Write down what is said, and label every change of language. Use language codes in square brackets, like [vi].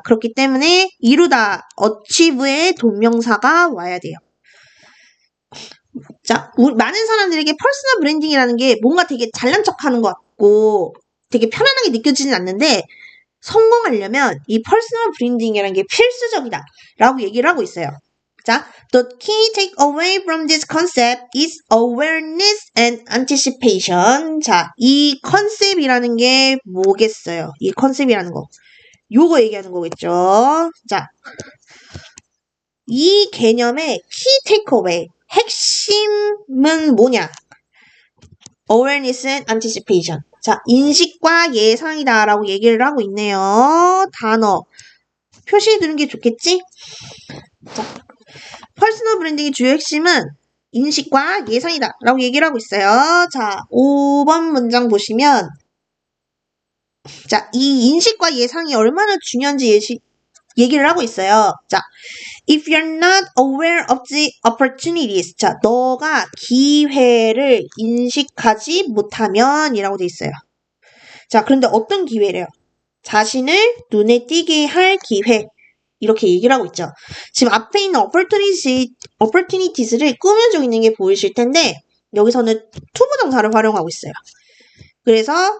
[ko] 그렇기 때문에 이루다, achieve의 동명사가 와야 돼요. 자, 많은 사람들에게 퍼스널 브랜딩이라는 게 뭔가 되게 잘난 척하는 것 같고 되게 편안하게 느껴지진 않는데 성공하려면 이 퍼스널 브랜딩이라는 게 필수적이다 라고 얘기를 하고 있어요. [en] 자, the key takeaway from this concept is awareness and anticipation. [ko] 자, 이 컨셉이라는 게 뭐겠어요? 이 컨셉이라는 거. 요거 얘기하는 거겠죠. 자, 이 개념의 [en] key takeaway. [ko] 핵심은 뭐냐? [en] awareness and anticipation. [ko] 자, 인식과 예상이다 라고 얘기를 하고 있네요. 단어. 표시해 두는 게 좋겠지? 자, 퍼스널 브랜딩의 주요 핵심은 인식과 예상이다 라고 얘기를 하고 있어요. 자, 5번 문장 보시면 자, 이 인식과 예상이 얼마나 중요한지 얘기를 하고 있어요. [en] 자, if you're not aware of the opportunities. [ko] 자, 너가 기회를 인식하지 못하면 이라고 돼 있어요. 자, 그런데 어떤 기회래요? 자신을 눈에 띄게 할 기회. 이렇게 얘기를 하고 있죠. 지금 앞에 있는 opportunities를 꾸며주고 있는 게 보이실 텐데 여기서는 to 부정사를 활용하고 있어요. 그래서